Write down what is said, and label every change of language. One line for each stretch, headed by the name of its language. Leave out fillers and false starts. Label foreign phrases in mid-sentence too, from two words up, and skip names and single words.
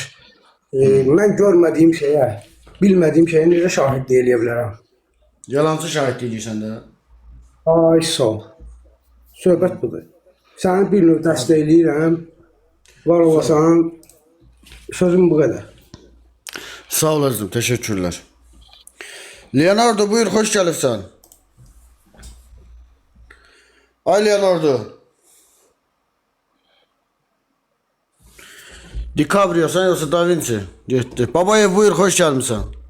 Azerbaijani: Mən görmədiyim şeyə, bilmədiyim şeyə necə şahidlik eləyə bilərəm? Yalancı şahidlik edirsən də. Ay sağ ol. Söhbət budur. Səni bir növ dəstəkləyirəm. Var olasan, sözüm bu qədər. Sağ olasın, teşekkürler.
Turkish: Leonardo buyur, hoş gelirsen. Ay Leonardo. DiCaprio sen yoksa Da Vinci? Gitti. Babayev buyur, hoş gelmişsin.